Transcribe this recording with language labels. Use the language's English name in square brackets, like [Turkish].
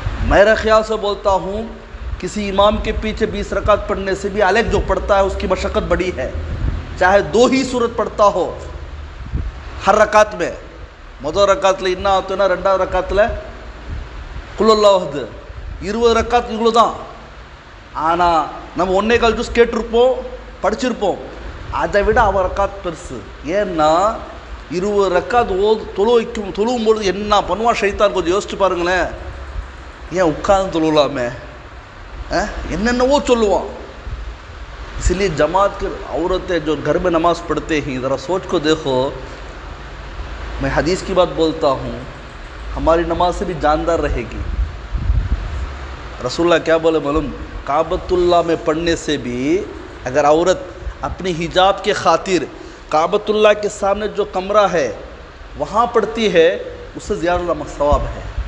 [Hindi] मेरा ख्याल से बोलता हूँ, किसी इमाम के पीछे 20 रकात पढ़ने से भी अलग जो पढ़ता है उसकी मशक्क़त बड़ी है। चाहे 2 ही सूरत पढ़ता हो हर रकात में, [Tamil] முதல் ரக்காத்தில் என்ன ஆகுதுன்னா, 2வது ரக்காத்தில் குல்லல்லாஹு 20 ரக்காத் இவ்வளோ தான். ஆனால் நம்ம 1.25 ஜூஸ் கேட்டிருப்போம், படிச்சிருப்போம், அதை விட அவன் ரக்காத் பெருசு. ஏன்னா 20 ரக்காத் தொழுவும்பொழுது என்ன பண்ணுவான் ஷைத்தான், கொஞ்சம் யோசிச்சு பாருங்களேன். ஏன் உட்கார்ந்து தொழுவலாமே, என்னென்னவோ சொல்லுவான். [Hindi] इसलिए जमात के औरतें जो घर में नमाज़ पढ़ते हैं, ज़रा सोच को देखो। मैं हदीस की बात बोलता हूँ, हमारी नमाज से भी जानदार रहेगी। रसूलुल्लाह क्या बोले मालूम? काबतुल्लाह में पढ़ने से भी अगर औरत अपनी हिजाब के खातिर काबतुल्लाह के सामने जो कमरा है वहाँ पढ़ती है, उससे ज़्यादा सवाब है।